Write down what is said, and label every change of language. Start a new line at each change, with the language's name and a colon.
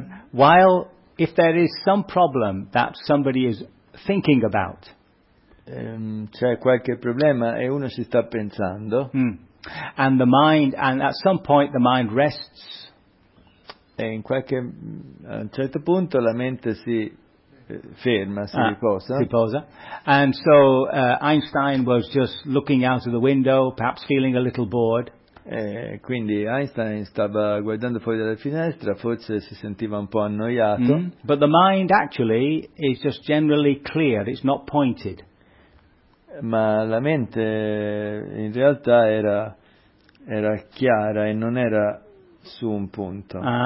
English: While if there is some problem that somebody is thinking about,
Italian: c'è qualche problema e uno ci sta pensando.
English: And the mind, and at some point the mind rests.
Italian: E in qualche, a un certo punto la mente si ferma, si riposa. Si posa.
English: And so Einstein was just looking out of the window, perhaps feeling a little bored.
Italian: E quindi Einstein stava guardando fuori dalla finestra, forse si sentiva un po' annoiato.
English: But the mind actually is just generally clear, it's not pointed.
Italian: Ma la mente in realtà era chiara e non era su un punto.